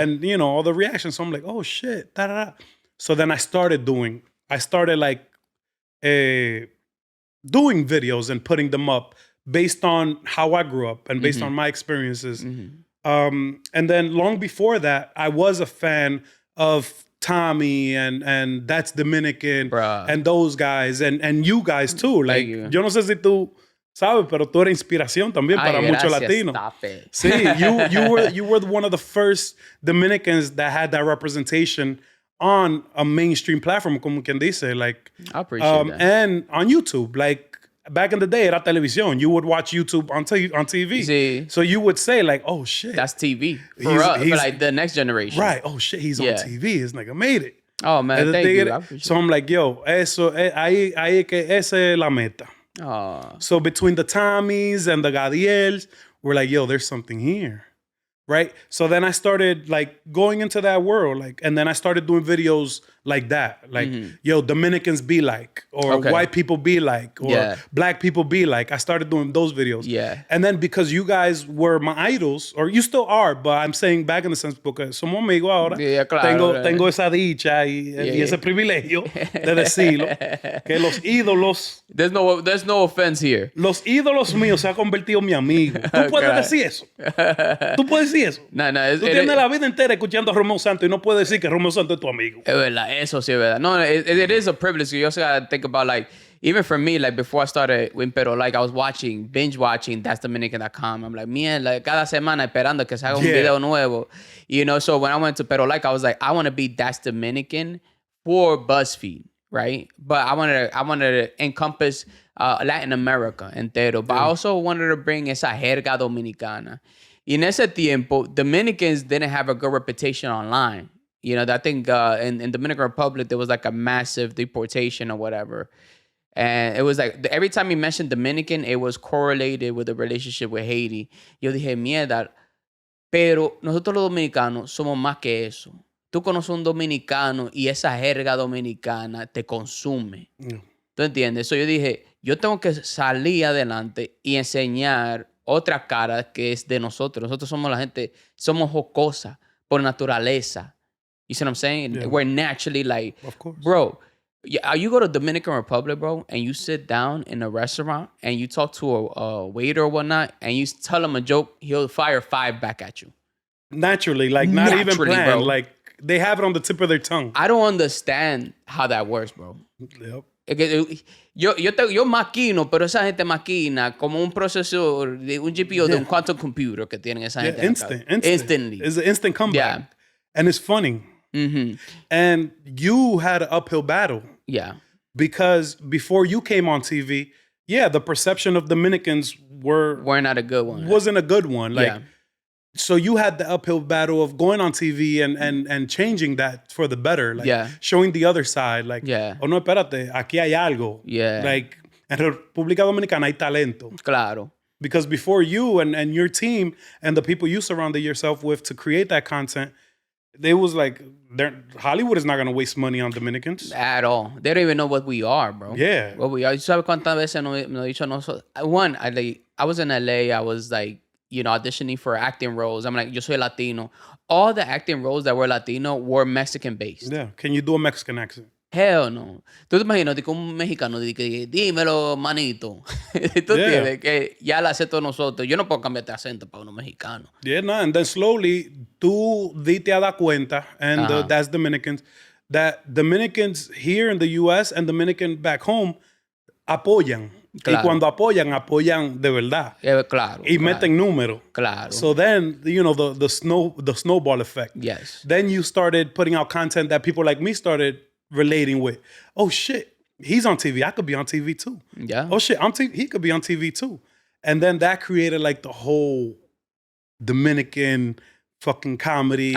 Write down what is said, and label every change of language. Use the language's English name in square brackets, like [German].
[English] And, you know, all the reactions. So I'm like, oh, shit. Da-da-da. So then I started doing like doing videos and putting them up based on how I grew up and based on my experiences. And then long before that, I was a fan of Tommy and That's Dominican and those guys and you guys too. [Spanish] Like, yo no sé si tú sabes, pero tú eres inspiración también para muchos latinos. [English] Stop it. Sí, you were one of the first Dominicans that had that representation on a mainstream platform, [Spanish] como quien dice, [English] like, I appreciate that. And on YouTube, like, back in the day, [Spanish] era televisión. [English] You would watch YouTube on TV. [Spanish] Sí. [English] So you would say, like, oh, shit. That's TV. For like the next generation. Right. Oh, shit, he's on TV. This nigga made it. Oh, man, thank you. So I'm like, yo, [Spanish] ahí que esa es la meta. Oh. [English] So between the Tommies and the Gadiels, we're like, yo, there's something here. Right? So then I started like going into that world, like, and then I started doing videos like that. Like, yo, Dominicans be like, or white people be like, or black people be like. I started doing those videos. Yeah. And then because you guys were my idols, or you still are, but I'm saying back in the sense [Spanish] porque somos amigos ahora. Yeah, claro. Tengo esa dicha y ese privilegio de decirlo que los ídolos. [English] There's no offense here. [Spanish] Los ídolos míos se han convertido en mi amigo. ¿Tú puedes decir eso? ¿Tú puedes decir eso? No, tú tienes la vida entera escuchando a Romeo Santos y no puedes decir que Romeo Santos es tu amigo. Es verdad, eso sí es verdad. [English] No, it is a privilege. You also gotta think about, like, even for me, like, before I started with Pero, like, I was binge watching That's Dominican.com. I'm like, [Spanish] mierda, cada semana esperando que se haga un video nuevo. [English] You know, so when I went to Pero, like, I was like, I want to be That's Dominican for BuzzFeed, right? But I wanted to encompass Latin America entero. But I also wanted to bring [Spanish] esa jerga dominicana. Y en ese tiempo, [English] Dominicans didn't have a good reputation online. You know, I think in Dominican Republic, there was like a massive deportation or whatever. And it was like, every time you mentioned Dominican, it was correlated with the relationship with Haiti. [Spanish] Yo dije, mierda, pero nosotros los dominicanos somos más que eso. Tú conoces un dominicano y esa jerga dominicana te consume. ¿Tú entiendes? So yo dije, yo tengo que salir adelante y enseñar otra cara que es de nosotros. Nosotros somos la gente, somos jocosa por naturaleza. [English] You see what I'm saying? Yeah. We're naturally like, of course. Bro, you go to Dominican Republic, bro, and you sit down in a restaurant and you talk to a waiter or whatnot, and you tell him a joke, he'll fire 5 back at you. Naturally, like not even planned. Bro. Like they have it on the tip of their tongue. I don't understand how that works, bro. Yep. [Spanish] Yo maquino, pero esa gente maquina como un procesor de un GPU de un quantum computer que tienen esa gente. [English] Instantly. It's an instant comeback. Yeah. And it's funny. Mm-hmm. And you had an uphill battle. Yeah. Because before you came on TV, the perception of Dominicans were not a good one. Wasn't a good one. Like, so you had the uphill battle of going on TV and changing that for the better. Like showing the other side. Like, oh no, [Spanish] espérate, aquí hay algo. [English] Yeah. [Spanish] Like, en República Dominicana hay talento. Claro. [English] Because before you and your team and the people you surrounded yourself with to create that content, they was like, Hollywood is not going to waste money on Dominicans. At all. They don't even know what we are, bro. Yeah. What we are. [Spanish] ¿Tú sabes cuántas veces nos dicho nosotros? [English] One, I was in LA. I was like, you know, auditioning for acting roles. I'm like, [Spanish] yo soy Latino. [English] All the acting roles that were Latino were Mexican-based. Yeah. Can you do a Mexican accent? Hell no. [Spanish] Tú te imaginas que un mexicano dice, dímelo, manito. Tú entiendes que ya lo acepto nosotros. Yo no puedo cambiar de acento para uno mexicano. [English] Yeah, no. And then slowly, [Spanish] tú dite a dar cuenta, [English] and that's Dominicans, that Dominicans here in the U.S. and Dominican back home [Spanish] apoyan. Claro. Y cuando apoyan de verdad. Claro. Y meten número. Claro. [English] So then, you know, the snowball effect. Yes. Then you started putting out content that people like me started relating with. Oh shit, he's on TV. I could be on TV too. Yeah. Oh shit, he could be on TV too. And then that created like the whole Dominican fucking comedy.